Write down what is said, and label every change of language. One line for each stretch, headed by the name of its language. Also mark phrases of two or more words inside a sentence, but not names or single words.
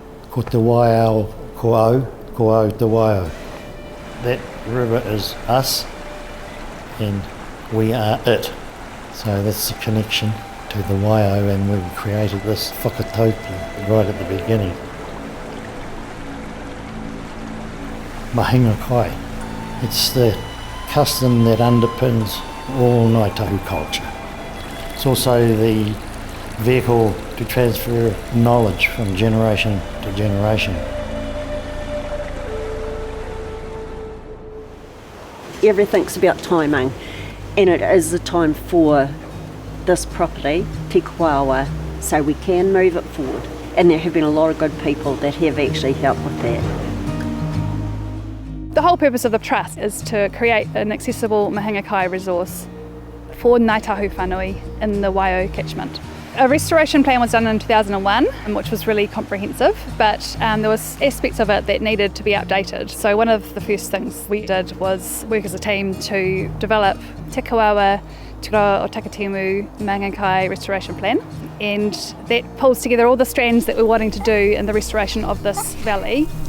Māori: ko te Waiau ko te Waiau.
English: That river is us and we are it. So that's the connection to the Waiau, and we created this whakataupu right at the beginning.
Māori: Mahinga kai.
English: It's the custom that underpins all Ngāi Tahu culture. It's also the vehicle to transfer knowledge from generation to generation. Everything's about timing, and it is the time for this property, Te Kōawa, so we can move it forward. And there have been a lot of good people that have actually helped with that. The whole purpose of the trust is to create an accessible
Māori: Mahinga kai
English: resource for Ngāi Tahu whānui in the Waiau catchment. A restoration plan was done in 2001, which was really comprehensive, but there was aspects of it that needed to be updated. So one of the first things we did was work as a team to develop Te Kōawa Tūroa o Takitimu Mahinga kai restoration plan, and that pulls together all the strands that we're wanting to do in the restoration of this valley.